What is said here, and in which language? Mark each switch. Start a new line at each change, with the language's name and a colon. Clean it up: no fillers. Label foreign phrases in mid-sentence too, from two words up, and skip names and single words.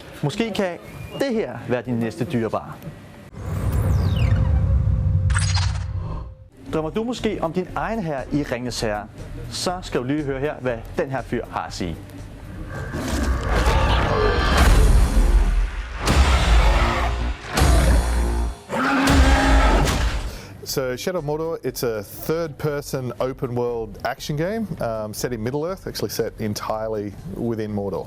Danish: Måske kan det her være din næste dyrebare. Drømmer du måske om din egen herre i Ringenes Herre, så skal du lige høre her, hvad den her fyr har at sige.
English: So Shadow of Mordor, it's a third-person open-world action game set in Middle-earth, actually set entirely within Mordor.